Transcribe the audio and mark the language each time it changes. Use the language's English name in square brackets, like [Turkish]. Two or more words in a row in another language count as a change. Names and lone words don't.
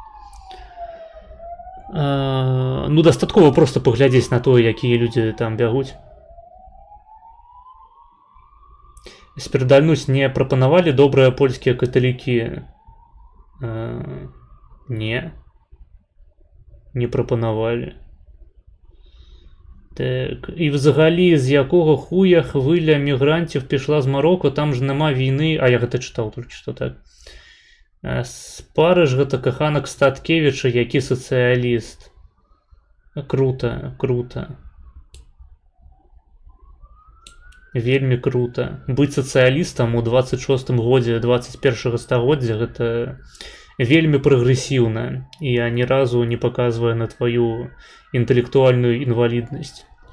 [Belarusian] Ну, дастаткова проста паглядзець на тое, якія людзі там бягуць. Спірдальнуць не прапанавалі добрыя польскія каталікі? Не прапанавалі. [Ukrainian] Так, і взагалі, з якого хуя хвиля мігрантів пішла з Марокко, там ж нема війни, [Belarusian] а я гэта чытаў толькі што, так. [Ukrainian] Спарыш гэта каханак Статкевіча, які сацыяліст. Круто. Вельмі круто. Быць сацыялістам у 26-м годзе 21-го стагоддзя гэта вельмі прагрэсіўна, і ні разу не паказвае на твою інтэлектуальную інваліднасць.